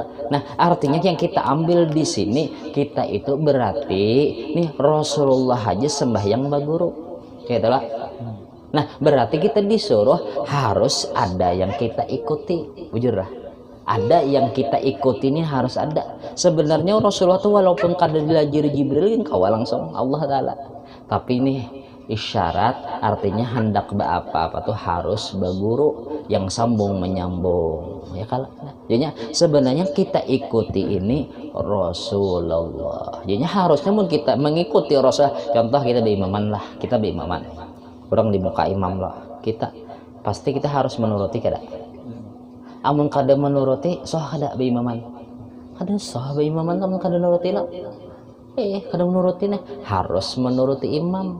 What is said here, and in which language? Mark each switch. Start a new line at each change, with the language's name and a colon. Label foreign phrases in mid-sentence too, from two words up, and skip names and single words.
Banjar: Nah artinya yang kita ambil di sini, kita itu berarti nih Rasulullah aja sembahyang baguru, itulah. Nah berarti kita disuruh harus ada yang kita ikuti, bujur lah.
Indonesian: Ada yang kita ikuti ini harus ada.
Banjar: Sebenarnya Rasulullah tuh walaupun kada dilajari Jibril yang kawal langsung Allah Taala, tapi ini isyarat artinya hendak apa-apa tuh harus baguru yang sambung menyambung ya kalau jadinya sebenarnya kita ikuti ini Rasulullah.
Indonesian: Jadinya harusnya pun kita mengikuti Rasul.
Banjar: Contoh kita di imaman lah, kita di imaman orang di muka imam lah, kita pasti kita harus menuruti kada. Amun kada menuruti soh kada be imaman, kada soh be imaman amun kada nuruti lah. Kada menuruti nih, harus menuruti imam.